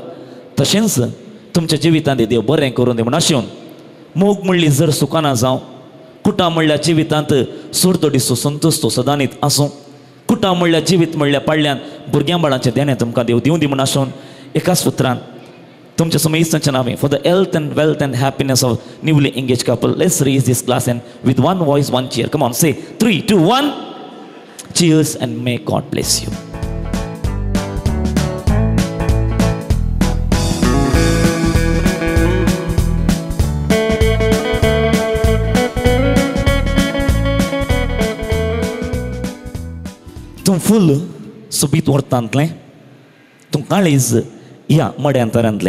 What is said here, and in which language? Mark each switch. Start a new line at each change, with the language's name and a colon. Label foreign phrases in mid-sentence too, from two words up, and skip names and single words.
Konkani: तशेंच तुमच्या जिवितांत देव बरें करून दी म्हूण आशेवन मोग म्हणली जर सुखाना जावं, कुटां म्हणल्या जिवितांत सोडतोडीचो संतोश तो सदांनीच आसूं. कुटां म्हणल्या जिवीत म्हणल्या पाळ्यान भुरग्यां बाळांचें देणें तुमकां देव दिवं दी म्हूण आशेवन एकाच सुत्रान तुमच्या समोर इस्तांचें नांवें
English: for the health and wealth and happiness of newly engage couple let's raise this glass and with one voice one cheer. come on say 3, 2, 1 cheers and may God bless you.
Konkani: तूं फूल सोबीत व्हरतांतलें, तूं काळीज ह्या मड्यांतरांतलें.